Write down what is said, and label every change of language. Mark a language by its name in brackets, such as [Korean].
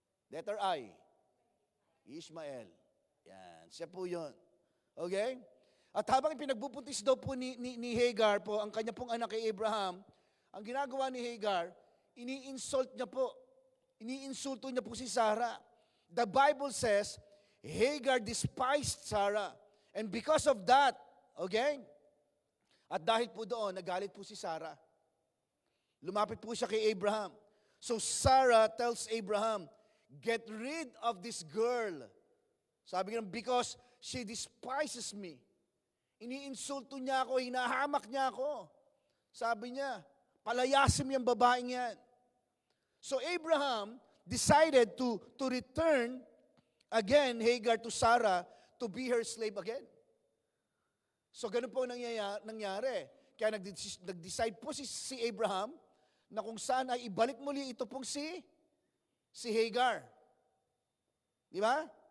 [English] Letter I. [Filipino] Ishmael. Yan. Siya po yun. Okay? At habang pinagbupuntis daw po ni Hagar po, ang kanya pong anak kay Abraham, ang ginagawa ni Hagar, ini-insult niya po. Iniinsulto niya po si Sarah. [English] The Bible says, Hagar despised Sarah. And because of that, okay? [Filipino] At dahil po doon, nagalit po si Sarah. Lumapit po siya kay Abraham. [English] So Sarah tells Abraham, get rid of this girl. [Filipino] Sabi niya, [English] because she despises me. [Filipino] Iniinsulto niya ako, hinahamak niya ako. Sabi niya, palayasin mo yung babaeng yan. [English] So Abraham decided to return again Hagar to Sarah to be her slave again. [Filipino] So ganun po nangyari. Kaya nag-decide po si Abraham na kung saan ay ibalik muli ito pong si Hagar. Di ba?